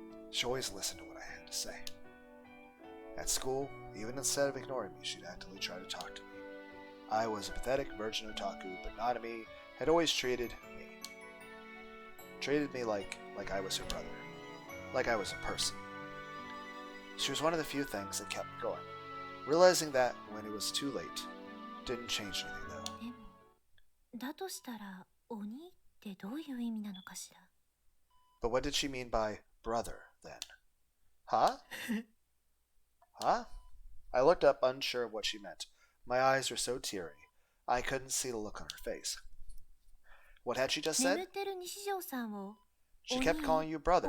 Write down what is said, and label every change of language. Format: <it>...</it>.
<en>She always listened to what I had to say. At school, even instead of ignoring me, she'd actively try to talk to me. I was a pathetic virgin otaku, but Nanami had always treated me like I was her brother, like I was a person. She was one of the few things that kept me going. Realizing that when it was too late didn't change anything though.</en> <ja>でも、だとしたら、鬼ってどういう意味なのかしら。</ja> <en>But what did she mean by brother then? Huh? Huh? I looked up, unsure of what she meant. My eyes were so teary, I couldn't see the look on her face. What had she just</en> <ja>眠</ja> <en>said?</en> <ja>ってる西条さんを</ja> <en>She kept calling you brother</en>